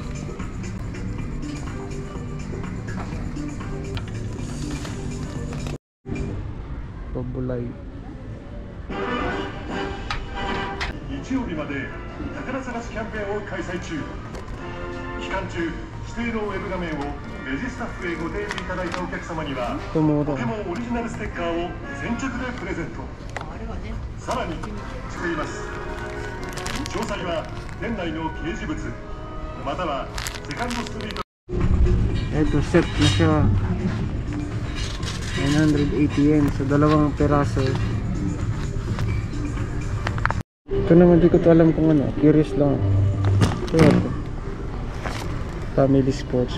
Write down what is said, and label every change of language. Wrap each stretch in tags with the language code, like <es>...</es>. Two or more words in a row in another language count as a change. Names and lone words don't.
<tl>Pabulay.</tl> <ja>日曜日まで宝探しキャンペーンを開催中。期間中指定のウェブ画面をレジスタッフへご提示いただいたお客様にはポケモンオリジナルステッカーを先着でプレゼント。さらにしています。詳細は店内の掲示物またはセカンドストリート。</ja> <tl>Set na siya. 980 yen sa dalawang peraso. Ito naman di ko to alam kung ano. Curious lang. Ito.</tl> <en>Family Sports.</en>